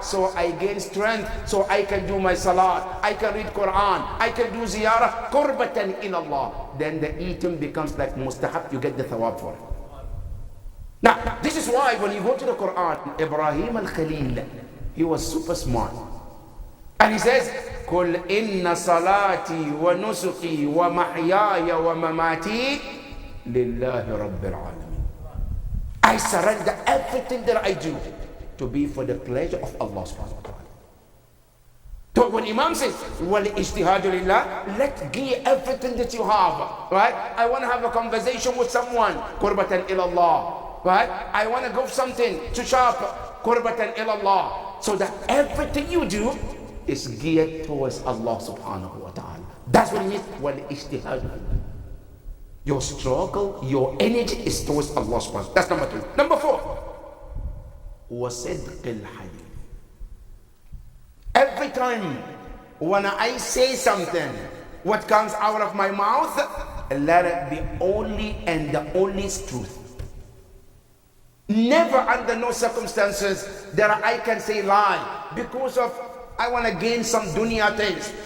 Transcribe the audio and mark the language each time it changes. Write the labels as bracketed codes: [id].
[en] So I gain strength, so I can do my salat, I can read Quran, I can do ziyarah, qurbatan ilallah. Then the eating becomes like mustahab, you get the thawab for it. Now, this is why when you go to the Quran, Ibrahim al-Khalil, he was super smart. And he says, [ar] قُلْ إِنَّ صَلَاتِي وَنُسُقِي وَمَحْيَايَ وَمَمَاتِي لِلَّهِ رَبِّ الْعَالَمِينَ. [en] I surrender everything that I do to be for the pleasure of Allah subhanahu wa ta'ala. So when Imam says, [ar] وَالْإِجْتِهَادُ لِلَّهِ, [en] let give everything that you have, right? I want to have a conversation with someone, [ar] قُرْبَةً إِلَى اللَّهِ, [en] right? I want to go something to shop, [ar] قُرْبَةً إِلَى اللَّهِ. [en] So that everything you do is geared towards Allah subhanahu wa ta'ala. That's what it means, وَالْإِجْتِهَادُ. Your struggle, your energy is towards Allah subhanahu wa ta'ala. That's number 2. Number 4, [ar] وَصِدْقِ الْحَدِيثِ. [en] Every time when I say something, what comes out of my mouth, let it be only and the only truth. Never under no circumstances that I can say lie because of I want to gain some dunya things.